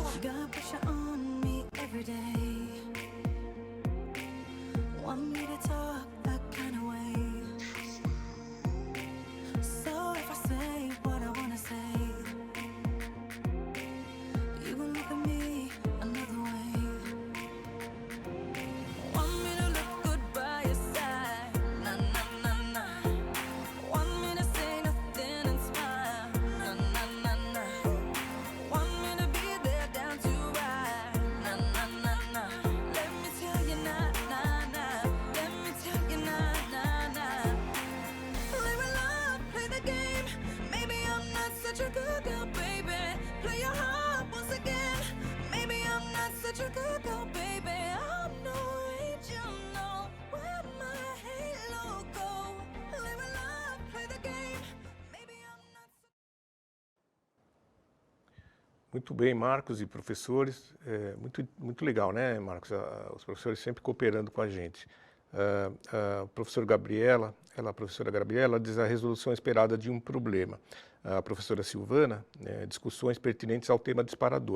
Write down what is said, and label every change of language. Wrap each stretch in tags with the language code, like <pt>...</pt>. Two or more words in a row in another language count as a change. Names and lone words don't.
<en>Got pressure on me every day. Want me to talk that kind of way. So if I say what I wanna say, you will look at me another way. Want me to look good by your side, na na na na. Want me to say nothing and smile, na na na na. Want me to be there down to ride, na na na na. Let me tell you na na na. Let me tell you na na na. Play with love, play the game. Maybe I'm not such a good girl, baby. Play your heart once again. Maybe I'm not such a good girl, baby. I'm no angel, no. Where my halo go? Play with love, play the game. Maybe I'm not such.</en> <pt>Muito bem, Marcos e professores. Muito legal, né, Marcos? Os professores sempre cooperando com a gente. A professora Gabriela, a professora Gabriela diz a resolução esperada de um problema. A professora Silvana, discussões pertinentes ao tema disparador.</pt>